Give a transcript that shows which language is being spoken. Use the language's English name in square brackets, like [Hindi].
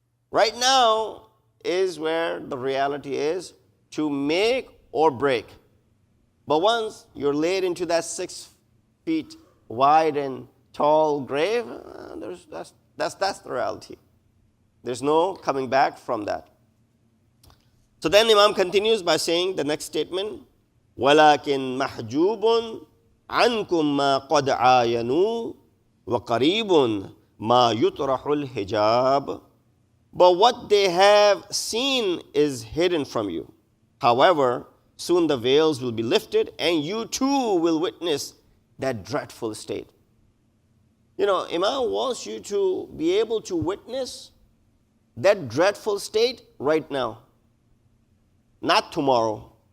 [English] Right now is where the reality is to make or break. But once you're laid into that 6 feet wide and tall grave, that's the reality. There's no coming back from that. So then Imam continues by saying the next statement, [Arabic] وَلَكِنْ مَحْجُوبٌ عَنْكُمْ مَا قَدْ عَايَنُوا وَقَرِيبٌ مَا يُطْرَحُ الْحِجَابِ. [English] But what they have seen is hidden from you. However, soon the veils will be lifted and you too will witness that dreadful state. Imam wants you to be able to witness that dreadful state right now. Not tomorrow.